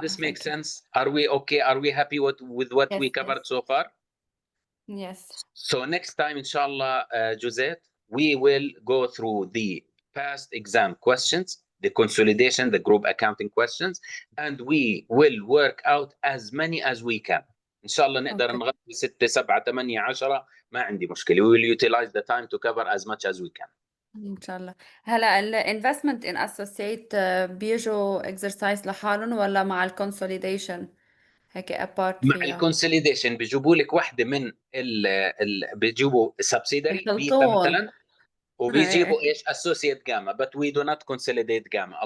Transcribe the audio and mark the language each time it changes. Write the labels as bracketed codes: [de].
[en] this make sense? Are we okay? Are we happy with what Yes, we covered so far? Yes. So next time, inshallah, Josette, we will go through the past exam questions, the consolidation, the group accounting questions, and we will work out as many as we can. [ar] إن شاء الله نقدر نغطي 6 7 8 10 ما عندي مشكلة. [en] We will utilize the time to cover as much as we can. إن شاء الله. هلا الانفستمنت ان اسوسييت بيجوا اكسرسايز لحالهم ولا مع الكونسوليديشن هيك ابارت مع فيها؟ الكونسوليديشن بيجيبوا لك واحدة من بيجيبوا سبسيدري بيتا مثلا وبيجيبوا ايش associate gamma, but we do not consolidate gamma.